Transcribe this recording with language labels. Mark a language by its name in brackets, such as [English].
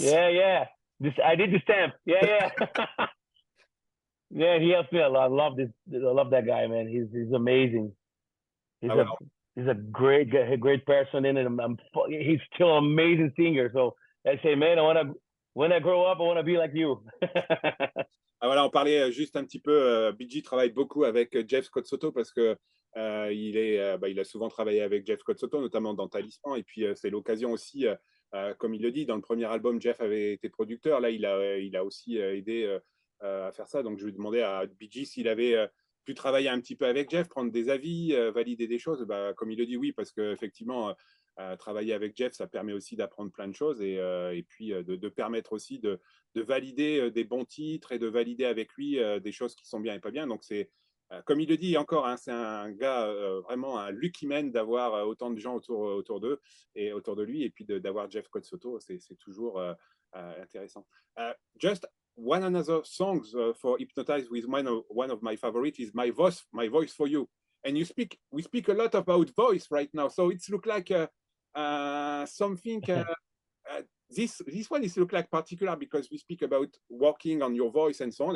[English] Yeah. I did the stamp. Yeah. Yeah, he helped me a lot. I love that guy, man. He's amazing. He's a great person, and he's still an amazing singer. So I say, man, when I grow up, I want to be like you. [French] Voilà, on parlait juste un petit peu. BG travaille beaucoup avec Jeff Scott Soto parce que il a souvent travaillé avec Jeff Scott Soto, notamment dans Talisman. Et puis c'est l'occasion aussi, comme il le dit, dans le premier album, Jeff avait été producteur. Là, il a aussi aidé à faire ça. Donc je lui demandais à BG s'il avait pu travailler un petit peu avec Jeff, prendre des avis, valider des choses. Bah, comme il le dit, oui, parce qu'effectivement, travailler avec Jeff, ça permet aussi d'apprendre plein de choses et puis de permettre aussi de valider des bons titres et de valider avec lui des choses qui sont bien et pas bien. Donc, c'est, comme il le dit encore, hein, c'est un gars vraiment un [English] lucky man [French] d'avoir autant de gens autour d'eux et autour de lui, et puis d'avoir Jeff Cotsoto, c'est toujours intéressant. [English] Just one another song for Hypnotized with one of my favorites is my voice for you. And we speak a lot about voice right now, so it's look like something. This one is look like particular because we speak about working on your voice and so on.